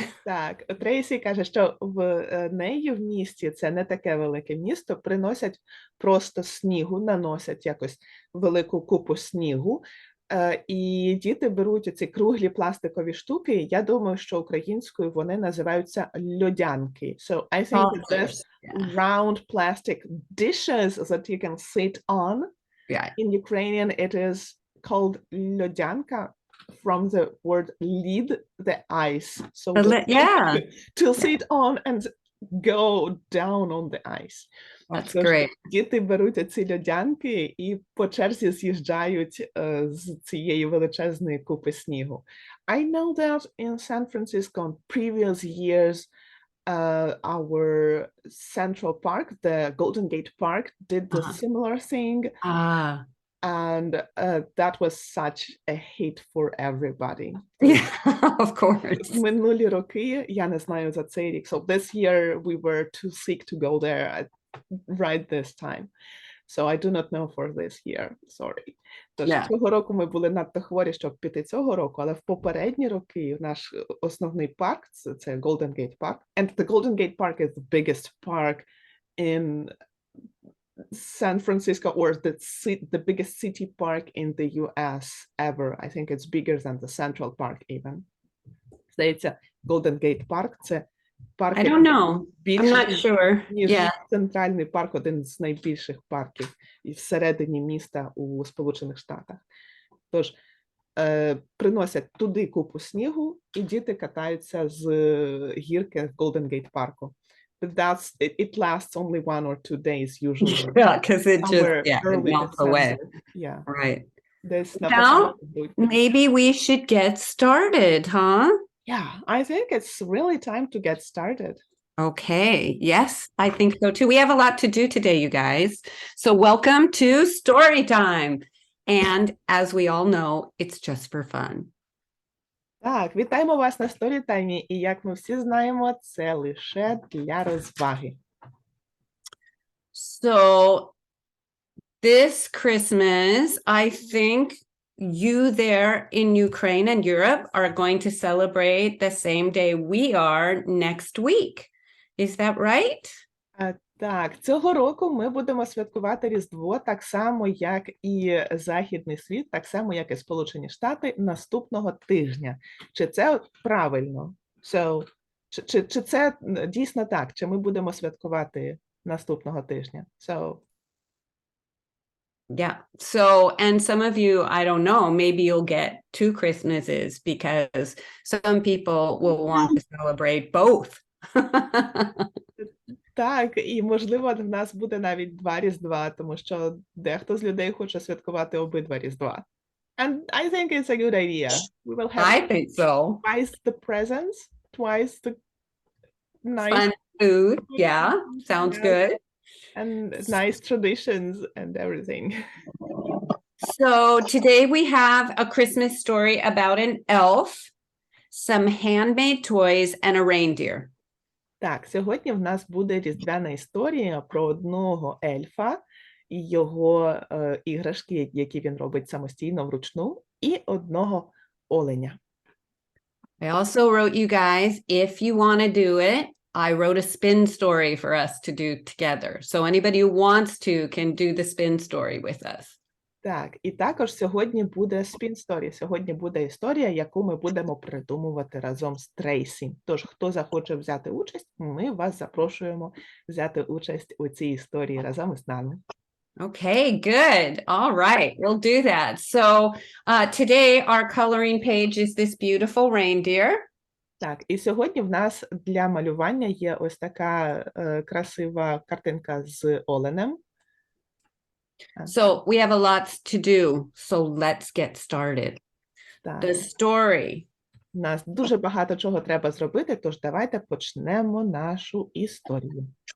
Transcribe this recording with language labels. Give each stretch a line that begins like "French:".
Ukrainian: Так, Трейсі каже, що в неї в місті, це не таке велике місто, приносять просто снігу, наносять якось велику купу снігу, і діти беруть ці круглі пластикові штуки. Я думаю, що українською вони називаються льодянки.
English: So I think there's round plastic dishes that you can sit on. Yeah. In Ukrainian, it is called льодянка, from the word lead, the ice. So to sit on and go down on the ice. That's great.
Ukrainian: Діти беруть ці льодянки і по черзі з'їжджають з цієї величезної купи снігу.
English: I know that in San Francisco in previous years, our Central Park, the Golden Gate Park, did the similar thing. And that was such a hit for everybody. Yeah, of course.
Ukrainian: Минулі роки, я не знаю за цей рік.
English: So this year we were too sick to go there right this time. So I do not know for this year. Sorry.
Ukrainian: Тож цього року ми були надто хворі, щоб піти цього року, але в попередні роки наш основний парк, це Golden Gate Park.
English: And the Golden Gate Park is the biggest park in San Francisco, or the biggest city park in the US ever. I think it's bigger than the Central Park even.
Ukrainian: Здається, Golden Gate Park – це парк,
English: I don't know. I'm not sure.
Ukrainian: ніж центральний парк, один з найбільших парків всередині міста у Сполучених Штатах. Тож, приносять туди купу снігу, і діти катаються з гірки Golden Gate парку.
English: But it lasts only 1 or 2 days usually. Yeah, because it just it melts away. Yeah. Right. Now, maybe we should get started, huh? Yeah, I think it's really time to get started. Okay. Yes, I think so too. We have a lot to do today, you guys. So welcome to story time. And as we all know, it's just for fun.
Ukrainian: Так, вітаємо вас на Storytime, і як ми всі знаємо, це лише для розваги.
English: So this Christmas, I think you there in Ukraine and Europe are going to celebrate the same day we are next week. Is that right?
Ukrainian: Так, цього року ми будемо святкувати Різдво так само, як і Західний світ, так само, як і Сполучені Штати, наступного тижня. Чи це правильно? So, чи це дійсно так? Чи ми будемо святкувати наступного тижня?
English: Yeah. So, and some of you, I don't know, maybe you'll get 2 Christmases because some people will want to celebrate both.
Ukrainian: Так, і, можливо, в нас буде навіть 2 Різдва, тому що дехто з людей хоче святкувати обидва Різдва.
English: And I think it's a good idea. We will have I think so. Twice the presents, twice the nice Fun food. Yeah, sounds good. And nice traditions and everything. So today we have a Christmas story about an elf, some handmade toys, and a reindeer.
Ukrainian: Так, сьогодні в нас буде різдвяна історія про одного ельфа його іграшки, які він робить самостійно вручну, і одного оленя.
English: I also wrote you guys, if you want to do it, I wrote a spin story for us to do together. So anybody who wants to can do the spin story with us.
Ukrainian: Так, і також сьогодні буде spin story. Сьогодні буде історія, яку ми будемо придумувати разом з Трейсі. Тож, хто захоче взяти участь, ми вас запрошуємо взяти участь у цій історії разом із нами.
English: Okay, good. All right, we'll do that. So today our coloring page is this beautiful reindeer.
Ukrainian: Так, і сьогодні в нас для малювання є ось така красива картинка з оленем.
English: So we have a lot to do. So let's get started.
Ukrainian: Так,
English: The story.
Ukrainian: у нас дуже багато чого треба зробити, тож давайте почнемо нашу історію.